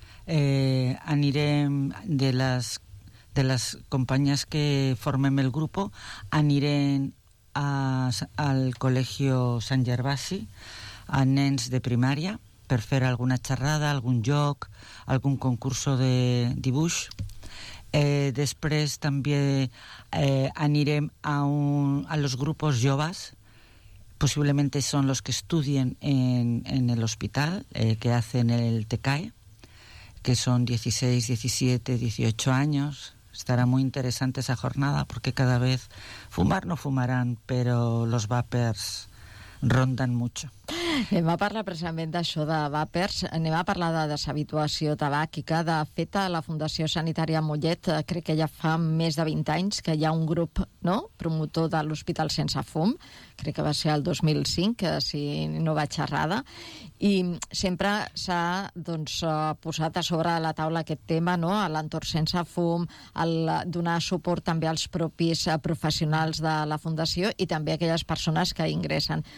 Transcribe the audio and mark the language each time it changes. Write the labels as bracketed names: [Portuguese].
[Catalan] Anirem de les companyes que formem el grup, anirem al Col·legio Sant Gervasi a nens de primària per fer alguna xerrada, algun joc, algun concurso de dibuix. Després també anirem a [Spanish] los grupos [Catalan] joves. [Spanish] Posiblemente son los que estudien en el hospital, que hacen el TECAE, que son 16, 17, 18 años. Estará muy interesante esa jornada porque cada vez fumar no fumarán, pero los vapers rondan mucho. [Catalan] Anem a parlar precisament d'això de vapers. Anem a parlar de deshabituació tabàquica. De fet, a la Fundació Sanitària Mollet, crec que ja fa més de 20 anys que hi ha un grup, no?, promotor de l'Hospital Sense Fum. Crec que va ser el 2005, que, si no vaig errada. I sempre s'ha, doncs, posat a sobre de la taula aquest tema, no?, a l'entorn sense fum, el donar suport també als propis professionals de la Fundació i també a aquelles persones que ingressen.